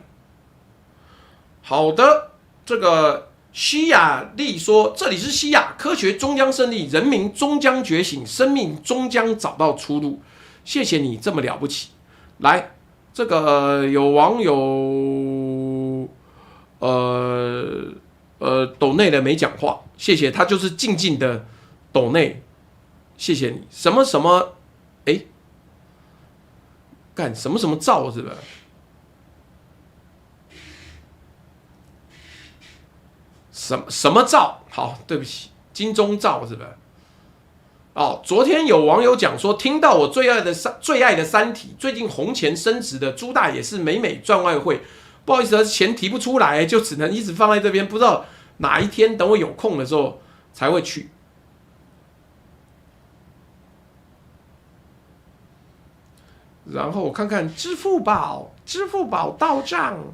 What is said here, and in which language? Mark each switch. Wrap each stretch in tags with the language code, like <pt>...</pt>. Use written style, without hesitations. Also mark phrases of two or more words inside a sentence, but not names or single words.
<zh>好的，這個西雅麗說：“這裡是西亞，科學終將勝利，人民終將覺醒，生命終將找到出路。” 謝謝你這麼了不起。來，這個有網友抖內的沒講話，謝謝他就是靜靜的抖內，謝謝你。什麼什麼？哎。幹什麼什麼照是吧？什麼照？好，對不起，金鐘罩是吧？哦，昨天有網友講說，聽到我最愛的《三體》，最近紅錢升值的朱大也是美美賺外匯，不好意思，錢提不出來，就只能一直放在這邊，不知道哪一天等我有空的時候才會去。然後我看看支付寶到賬。</zh>